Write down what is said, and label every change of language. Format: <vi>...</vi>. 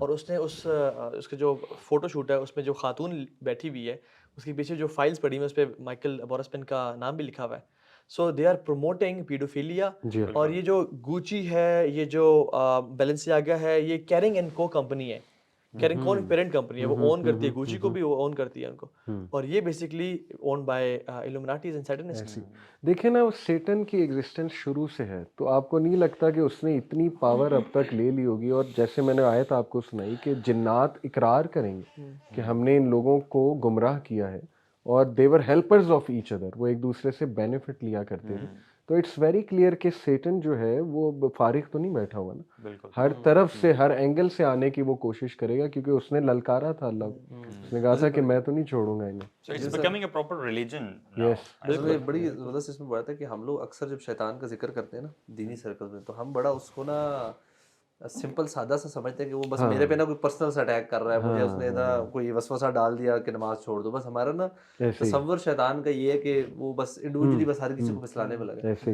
<ur>اور اس نے اس کا جو فوٹو شوٹ ہے اس میں جو خاتون بیٹھی ہوئی ہے اس کے پیچھے جو فائلز پڑی ہوئی ہیں اس پہ مائیکل بورسمین کا نام بھی لکھا ہوا ہے.</ur> <en>So they are promoting paedophilia.</en> <ur>اور یہ جو گوچی ہے, یہ جو بیلنسیاگا ہے, یہ کیرنگ اینڈ کو کمپنی ہے. کیرنگ کو پیرنٹ کمپنی ہے, وہ اون کرتی ہے گوچی کو بھی, وہ اون کرتی ہے ان کو, اور یہ</ur> <en>Basically owned by illuminatis and satanists.</en> <ur>دیکھیں نا, سیٹن کی ایگزسٹنس شروع سے ہے, تو آپ کو نہیں لگتا کہ اس نے اتنی پاور اب تک لے لی ہوگی. اور جیسے میں نے آیت آپ کو سنائی کہ جنات اقرار کریں گے کہ ہم نے ان لوگوں کو گمراہ کیا ہے, اور</ur> <en>they were helpers of each other,</en> <ur>وہ ایک دوسرے سے بینیفٹ لیا کرتے تھے. تو</ur> <en>it's very clear</en> <ur>کہ سیٹن جو ہے وہ فارغ تو نہیں بیٹھا ہوا نا, ہر طرف سے ہر اینگل سے آنے کی وہ کوشش کرے گا, کیونکہ اس نے للکارا تھا اللہ کو, اس نے کہا تھا کہ میں تو نہیں چھوڑوں گا انہیں.</ur> <en>So it's becoming a proper religion now.</en> <ur>بالکل. بڑی زبردست اس میں بات ہے کہ ہم لوگ اکثر جب شیطان کا ذکر کرتے ہیں نا دینی سرکل میں, تو ہم بڑا اس کو نا سمپل سادہ سا سمجھتے ہیں کہ وہ بس میرے پہ نا کوئی پرسنل سے اٹیک کر رہا ہے, مجھے اس نے نا کوئی وسوسہ ڈال دیا کہ نماز چھوڑ دو. بس ہمارا نا تصور شیطان کا یہ ہے کہ وہ بس انڈیویجولی بس ہر کسی کو پھسلانے میں لگا.</ur>